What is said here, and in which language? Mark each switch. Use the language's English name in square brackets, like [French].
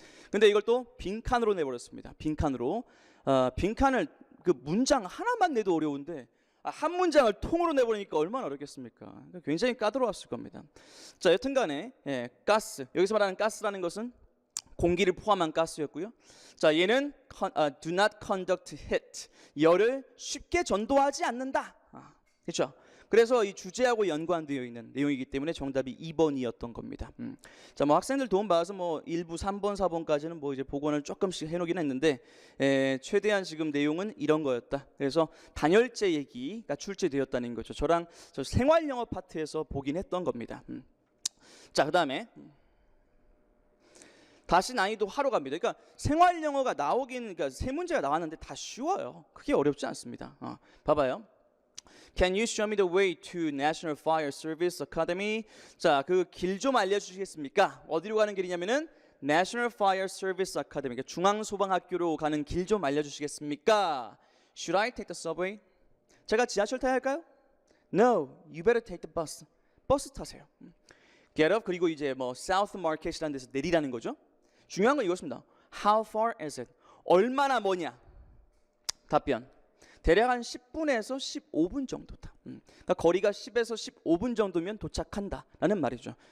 [Korean] 근데 이걸 또 빈칸으로 내버렸습니다. 빈칸으로. 빈칸을 그 문장 하나만 내도 어려운데 한 문장을 통으로 내버리니까 얼마나 어렵겠습니까? 굉장히 까다로웠을 겁니다. 자, 여튼간에 가스. 여기서 말하는 가스라는 것은 공기를 포함한 가스였고요. 자, 얘는 [English] do not conduct heat. [Korean] 열을 쉽게 전도하지 않는다. 그렇죠? 그래서 이 주제하고 연관되어 있는 내용이기 때문에 정답이 2번이었던 겁니다. 자, 뭐 학생들 도움 받아서 뭐 1부 3번, 4번까지는 뭐 이제 복원을 조금씩 해놓긴 했는데 최대한 지금 내용은 이런 거였다. 그래서 단열재 얘기가 출제되었다는 거죠. 저 생활영어 파트에서 보긴 했던 겁니다. 자, 그다음에 다시 난이도 하러 갑니다. 그러니까 생활영어가 나오긴 그러니까 세 문제가 나왔는데 다 쉬워요. 크게 어렵지 않습니다. 봐봐요. [English] Can you show me the way to National Fire Service Academy? [Korean] 자, 그 길 좀 알려주시겠습니까? 어디로 가는 길이냐면은 National Fire Service Academy, 그러니까 중앙소방학교로 가는 길 좀 알려주시겠습니까? [English] Should I take the subway? [Korean] 제가 지하철 타야 할까요? [English] No, you better take the bus. [Korean] 버스 타세요. [English] Get up, [Korean] 그리고 이제 뭐 South Market이라는 데서 내리라는 거죠. 중요한 건 이것입니다. [English] How far is it? [Korean] 얼마나 머냐? 답변. 대략 한 10분에서 15분 정도다. 그러니까 거리가 10에서 15분 정도면 도착한다라는 말이죠.